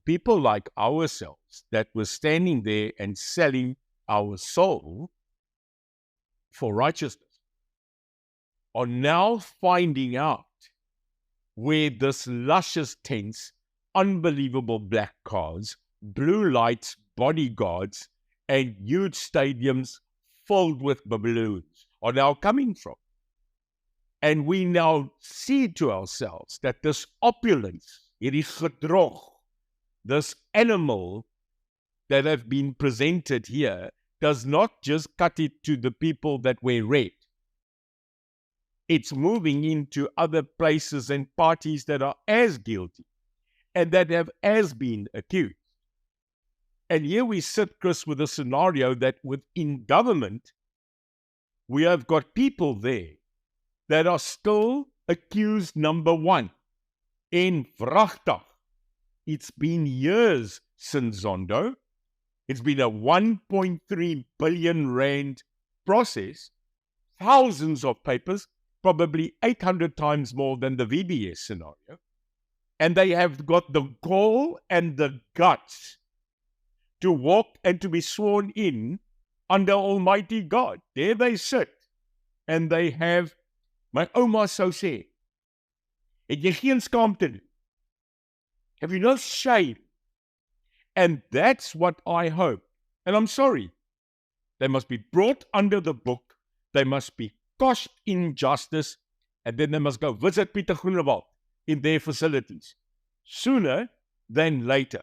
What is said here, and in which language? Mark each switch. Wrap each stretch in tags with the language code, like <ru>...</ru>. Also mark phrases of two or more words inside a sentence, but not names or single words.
<en>People like ourselves that were standing there and selling our soul for righteousness are now finding out where this luscious tents, unbelievable black cars, blue lights, bodyguards, and huge stadiums filled with balloons are now coming from. And we now see to ourselves that this opulence,</en> <af>hierdie gedrog,</af> <en>this animal that have been presented here, does not just cut it to the people that wear red. It's moving into other places and parties that are as guilty and that have as been accused. And here we sit, Chris, with a scenario that within government, we have got people there that are still accused number one.</en> <af>En vragtig,</af> <en>it's been years since Zondo. It's been a 1.3 billion rand process, thousands of papers, probably 800 times more than the VBS scenario. And they have got the gall and the guts to walk and to be sworn in under Almighty God. There they sit. And they have,</en> <af>my oma sou sê, het jy geen skaamte nie?</af> <en>Have you no shame? And that's what I hope. And I'm sorry. They must be brought under the book. They must be quashed in justice. And then they must go visit Pieter Groenewald in their facilities. Sooner than later.</en>